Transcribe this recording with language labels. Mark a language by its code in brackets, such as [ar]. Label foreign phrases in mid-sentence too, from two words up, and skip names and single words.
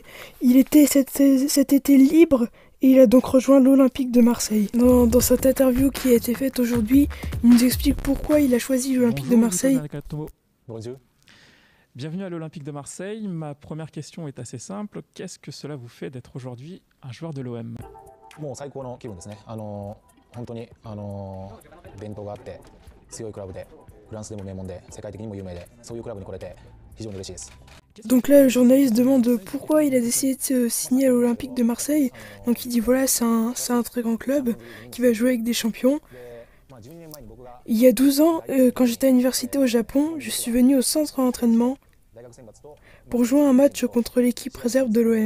[fr] Il était cet été libre et il a donc rejoint l'Olympique de Marseille. Dans cette interview qui a été faite aujourd'hui, il nous explique pourquoi il a choisi l'Olympique de Marseille. Bonjour. Bienvenue à l'Olympique de Marseille. Ma première question est assez simple. Qu'est-ce que cela vous fait d'être aujourd'hui un joueur de l'OM? [ja] もう最高の気分ですね。本当に伝統があって強いクラブでフランスでも名門で世界的にも有名でそういうクラブに来れて非常に嬉しいです。 [fr] Donc là, le journaliste demande pourquoi il a décidé de se signer à l'Olympique de Marseille. Donc il dit voilà, c'est un très grand club qui va jouer avec des champions. Il y a 12 ans, quand j'étais à l'université au Japon, je suis venu au centre d'entraînement pour jouer un match contre l'équipe réserve de l'OM.